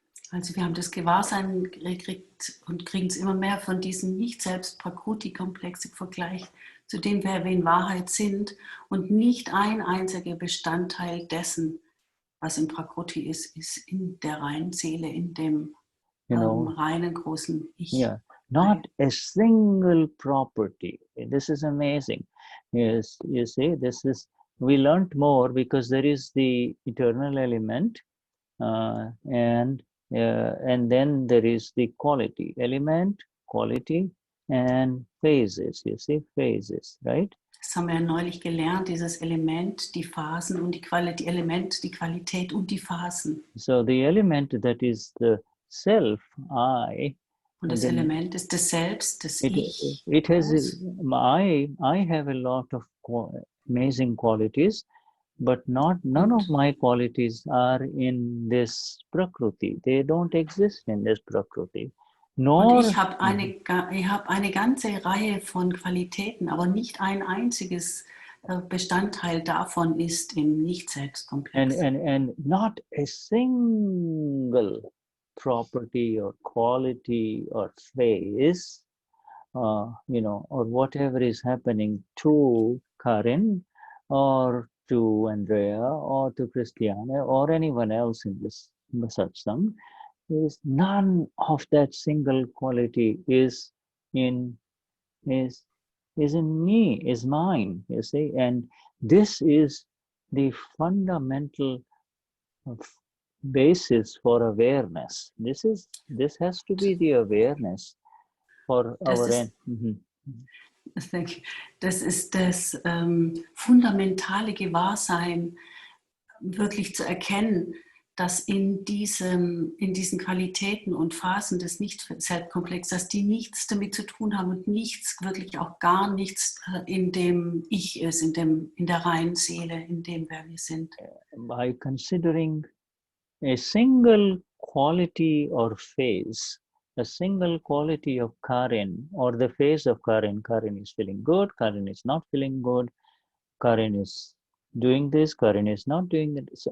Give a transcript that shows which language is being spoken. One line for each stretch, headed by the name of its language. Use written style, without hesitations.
German: Also wir haben das Gewahrsein gekriegt und kriegen es immer mehr von diesem Nicht-Selbst-Prakriti-Komplex im Vergleich zu dem, wer wir in Wahrheit sind, und nicht ein einziger Bestandteil dessen, was im Prakriti ist in der reinen Seele, in dem reinen großen Ich.
English: Yeah, not a single property. This is amazing. Yes, you see, we learned more because there is the eternal element, and then there is the quality element, quality, and phases. You see, phases, right?
German: Das haben wir ja neulich gelernt, dieses Element, die Phasen und die Element, die Qualität und die Phasen.
English: So the element that is the self, I.
German: Und das Element ist das Selbst, das Ich.
English: It has, I have a lot of amazing qualities, but none of my qualities are in this Prakriti. They don't exist in this Prakriti.
German: Und ich habe eine ganze Reihe von Qualitäten, aber nicht ein einziges Bestandteil davon ist im Nicht-Selbst-Komplex.
English: And not a single property or quality or phase, or whatever is happening to Karin or to Andrea or to Christiane or anyone else in this satsang, is none of that single quality is in me, is mine, you see. And this is the fundamental basis for awareness. This has to be the awareness for our end.
German: Das ist das fundamentale Gewahrsein, wirklich zu erkennen, dass in diesen Qualitäten und Phasen des Nicht-Selbstkomplex, dass die nichts damit zu tun haben und nichts, wirklich auch gar nichts in dem Ich ist, in der reinen Seele, in dem, wer wir sind.
English: By considering a single quality or phase, a single quality of Karin or the phase of Karin, Karin is feeling good, Karin is not feeling good, Karin is doing this, Karin is not doing that.